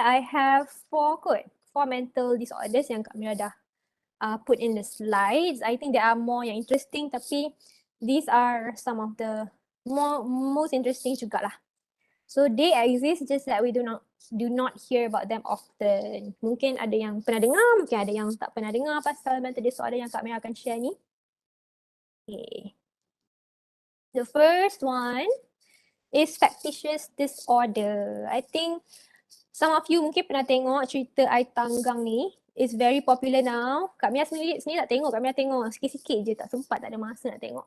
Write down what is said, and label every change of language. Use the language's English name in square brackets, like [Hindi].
[English] I have 4 mental disorders [Malay] yang Kak Mira dah [English] put in the slides. I think there are more yang interesting, tapi these are some of the most interesting jugalah. So they exist, just that we do not hear about them often. [Malay] Mungkin ada yang pernah dengar, mungkin ada yang tak pernah dengar pasal mental disorder yang Kak Mira akan share ni. [English] Okay. The first one is factitious disorder. I think some of you [Malay] mungkin pernah tengok cerita Ai Tanggang ni. [English] It's very popular now. [Malay] Kak Mia sendiri tak tengok. Kak Mia tengok sikit-sikit je, tak sempat, tak ada masa nak tengok.